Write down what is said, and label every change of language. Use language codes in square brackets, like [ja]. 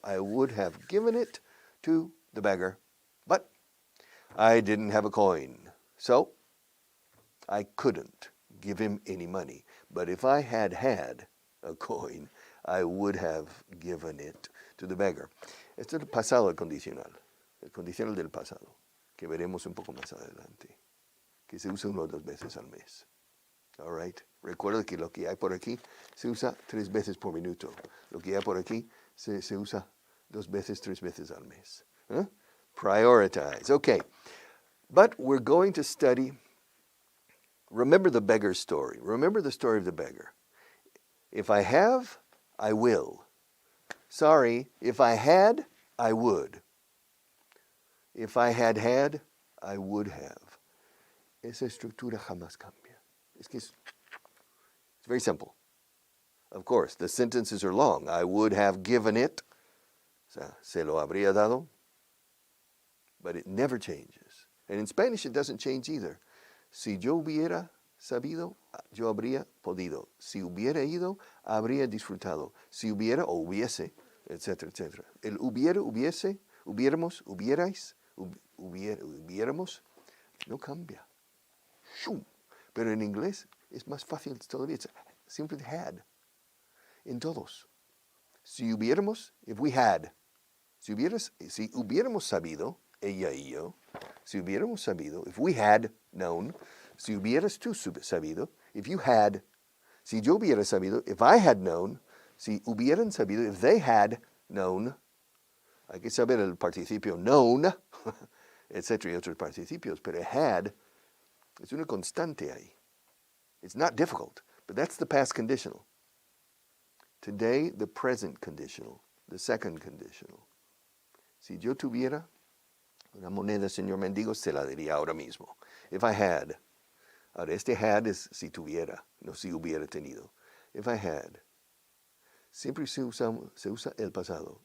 [en] I would have given it to the beggar, but I didn't have a coin. So, I couldn't give him any money. But if I had had a coin, I would have given it to the beggar. [es] Esto es el pasado condicional, el condicional del pasado, que veremos un poco más adelante, que se usa 1 o 2 veces al mes. [en] All right. [es] Recuerda que lo que hay por aquí se usa 3 veces por minuto. Lo que hay por aquí se usa 2 veces, 3 veces al mes. [en] Huh? Prioritize. Okay. But we're going to study, remember the beggar's story. Remember the story of the beggar. If I have, I will. Sorry, if I had, I would. If I had had, I would have. [es] Esa estructura jamás cambia. [en] It's very simple. Of course, the sentences are long. I would have given it. [es] O sea, se lo habría dado. [en] But it never changes. And in Spanish, it doesn't change either. [es] Si yo hubiera sabido, yo habría podido. Si hubiera ido, habría disfrutado. Si hubiera o hubiese, etcétera, etcétera. El hubiera, hubiese, hubiéramos, hubierais, hubiéramos, no cambia. ¡Shum! Pero en inglés es más fácil todavía. [en] It's simply had. [es] En todos. Si hubiéramos, [en] if we had. [es] Si hubiéramos sabido, ella y yo, si hubiéramos sabido, [en] if we had known, [es] si hubieras tú sabido, [en] if you had, [es] si yo hubiera sabido, [en] if I had known, [es] si hubieran sabido, [en] if they had known. [es] Hay que saber el participio known, etcétera, y otros participios, pero had es una constante ahí. [en] It's not difficult, but that's the past conditional. Today, the present conditional, the second conditional. [es] Si yo tuviera una moneda, señor mendigo, se la daría ahora mismo. [en] If I had. [es] Ahora, este had es si tuviera, no si hubiera tenido. [en] If I had. [es] Siempre se usa el pasado.